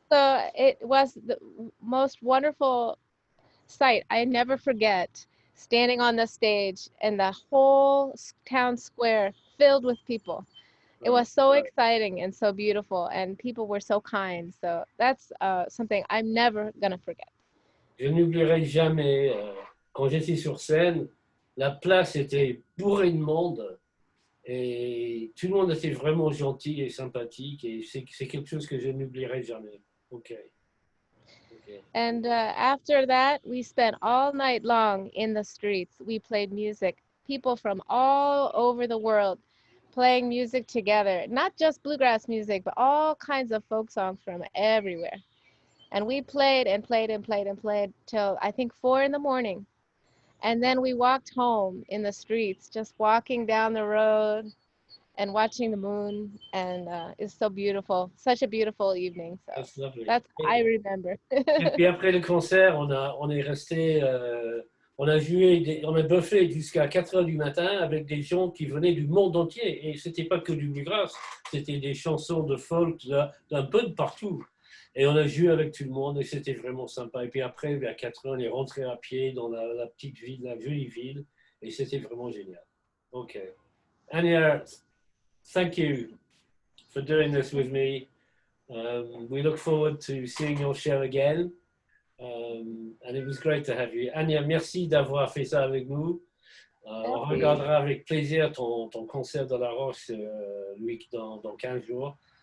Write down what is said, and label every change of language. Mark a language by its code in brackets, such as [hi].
[en] So it was the most wonderful sight. I never forget standing on the stage and the whole town square filled with people. It was so exciting and so beautiful, and people were so kind. So that's something I'm never gonna forget. [fr] Je n'oublierai jamais, quand j'étais sur scène, la place était bourrée de monde et tout le monde était vraiment gentil et sympathique et c'est quelque chose que je n'oublierai jamais. Ok. Ok. [en] And after that, we spent all night long in the streets. We played music. People from all over the world playing music together. Not just bluegrass music, but all kinds of folk songs from everywhere. And we played and played and played and played till I think 4 in the morning. And then we walked home in the streets, just walking down the road and watching the moon. And it's so beautiful. Such a beautiful evening. So That's lovely. that's I remember. [fr] Et puis après le concert, on est resté, on a joué, on a buffé jusqu'à 4 heures du matin avec des gens qui venaient du monde entier. Et c'était pas que du bluegrass, c'était des chansons de folk d'un peu de partout. Et on a joué avec tout le monde et c'était vraiment sympa. Et puis après, vers 4 heures, on est rentré à pied dans la petite ville, la jolie ville. Et c'était vraiment génial. OK. [en] Anya, thank you for doing this with me. We look forward to seeing your show again. And it was great to have you. [fr] Anya, merci d'avoir fait ça avec nous. On regardera avec plaisir ton concert de la Roche dans 15 jours.